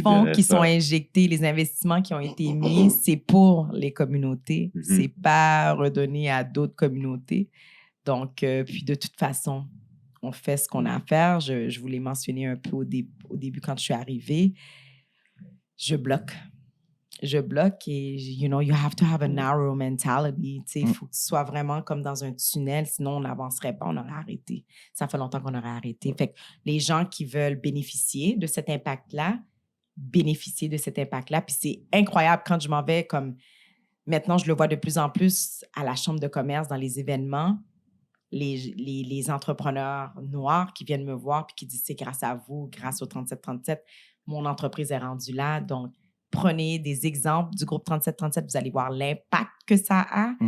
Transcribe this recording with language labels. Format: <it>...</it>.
<fr>fonds dirait qui ça? sont injectés, les investissements qui ont été mis, c'est pour les communautés. C'est pas redonné à d'autres communautés. Donc, puis de toute façon, on fait ce qu'on a à faire. Je vous l'ai mentionné un peu au début quand je suis arrivée. Je bloque et,</fr> <en>you know, you have to have a narrow mentality.</en> <fr>Il faut que tu sois vraiment comme dans un tunnel, sinon on n'avancerait pas, on aurait arrêté. Ça fait longtemps qu'on aurait arrêté. Fait que les gens qui veulent bénéficier de cet impact-là, puis c'est incroyable quand je m'en vais comme... Maintenant, je le vois de plus en plus à la chambre de commerce, dans les événements, les entrepreneurs noirs qui viennent me voir puis qui disent « C'est grâce à vous, grâce au 3737, mon entreprise est rendue là. » Donc, prenez des exemples du groupe 3737, vous allez voir l'impact que ça a.</fr>